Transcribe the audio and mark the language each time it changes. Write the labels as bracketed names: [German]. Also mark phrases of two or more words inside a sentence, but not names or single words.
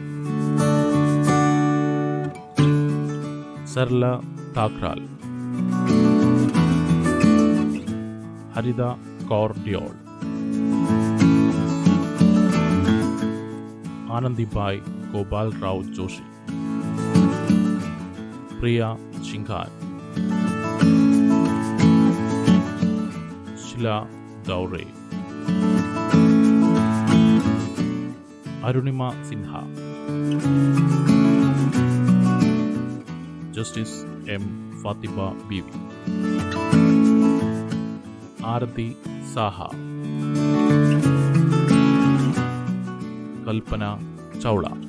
[Hindi] सरला ताकराल, हरिदा कौर डियोल, आनंदीबाई गोपाल राव जोशी, प्रिया चिंगार, शिला दौरे, [Malayalam] അരുണിമ സിൻഹ, ജസ്റ്റിസ് എം ഫാത്തിമ ബീവി, ആരതി സാഹ, കൽപ്പന ചൗള.